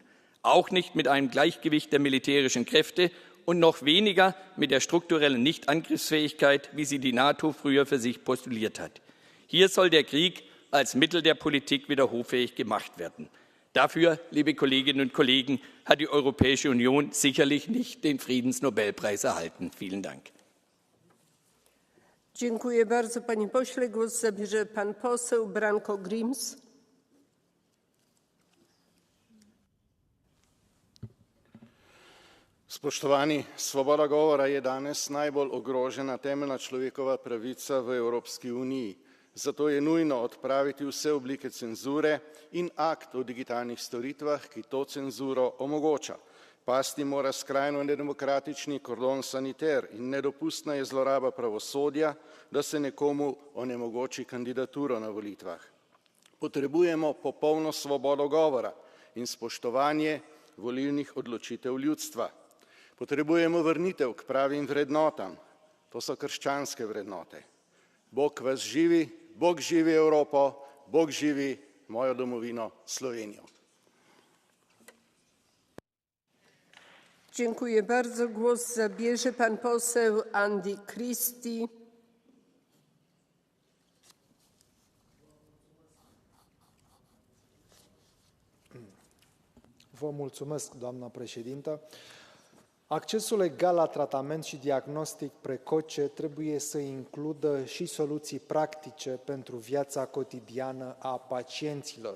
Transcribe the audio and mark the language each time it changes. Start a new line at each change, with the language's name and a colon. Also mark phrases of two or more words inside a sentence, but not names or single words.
German: Auch nicht mit einem Gleichgewicht der militärischen Kräfte und noch weniger mit der strukturellen Nichtangriffsfähigkeit, wie sie die NATO früher für sich postuliert hat. Hier soll der Krieg als Mittel der Politik wieder hoffähig gemacht werden. Dafür, liebe Kolleginnen und Kollegen, hat die Europäische Union sicherlich nicht den Friedensnobelpreis erhalten. Vielen Dank.
Polish: Dziękuję bardzo, panie pośle. Głos zabierze pan poseł Branko Grims.
Slovenian: Spoštovani, svoboda govora je danes najbolj ogrožena temeljna človekova pravica v Evropski uniji. Zato je nujno odpraviti vse oblike cenzure in akt o digitalnih storitvah, ki to cenzuro omogoča. Pasti mora skrajno nedemokratični kordon saniter in nedopustna je zloraba pravosodja, da se nekomu onemogoči kandidaturo na volitvah. Potrebujemo popolno svobodo govora in spoštovanje volilnih odločitev ljudstva. Potrebujemo vrnitev k pravim vrednotam, to so krščanske vrednote. Bog vas živi, Bog živi Evropo, Bog živi mojo domovino Slovenijo.
Polish: Dziękuję bardzo. Głos zabierze pan poseł Andy Christie.
Romanian: Vă mulțumesc, doamna președintă. Accesul egal la tratament și diagnostic precoce trebuie să includă și soluții practice pentru viața cotidiană a pacienților.